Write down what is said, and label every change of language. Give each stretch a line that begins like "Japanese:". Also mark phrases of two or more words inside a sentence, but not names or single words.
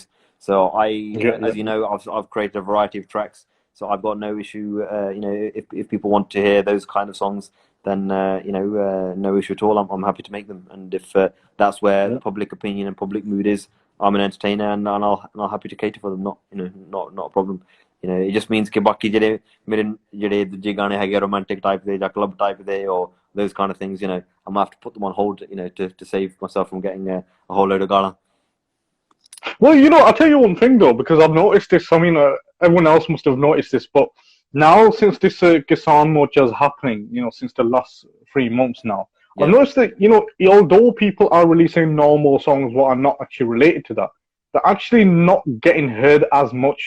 English: So as you know, I've created a variety of tracks, so I've got no issue. If people want to hear those kind of songs, then no issue at all. I'm happy to make them, and if that's where the public opinion and public mood is, I'm an entertainer, and I'll happy to cater for them. Not a problem. It just means
Punjabi: ਕਿ ਬਾਕੀ ਜਿਹੜੇ ਦੂਜੇ ਗਾਣੇ ਹੈਗੇ romantic type ਦੇ ਜਾਂ club type ਦੇ
English: or those kind of things, I'm gonna have to put them on hold, to save myself from getting a whole load of gala. Well, I'll tell you one thing though, because I've noticed this. I mean, everyone else must have noticed this, but now since this Kisan Morcha is happening, since the last 3 months now, I've noticed that although people are releasing normal songs what are not actually related to that, they're actually not getting heard as much.